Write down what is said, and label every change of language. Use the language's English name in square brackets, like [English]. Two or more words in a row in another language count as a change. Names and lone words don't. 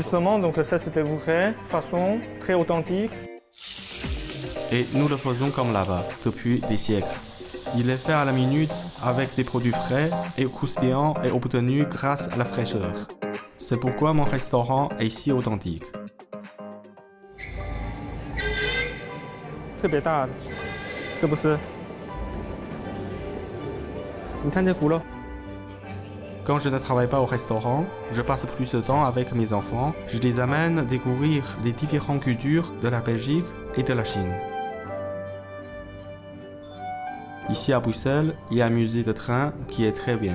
[French] Justement, donc ça, c'était vraie façon, très authentique. Et nous le faisons comme là-bas, depuis des siècles. Il est fait à la minute avec des produits frais et croustillants et obtenu grâce à la fraîcheur. C'est pourquoi mon restaurant est si authentique. [Chinese] 特别大的，是不是？你看这骨肉。 [French] Quand je ne travaille pas au restaurant, je passe plus de temps avec mes enfants. Je les amène découvrir les différentes cultures de la Belgique et de la Chine. Ici à Bruxelles, il y a un musée de train qui est très bien.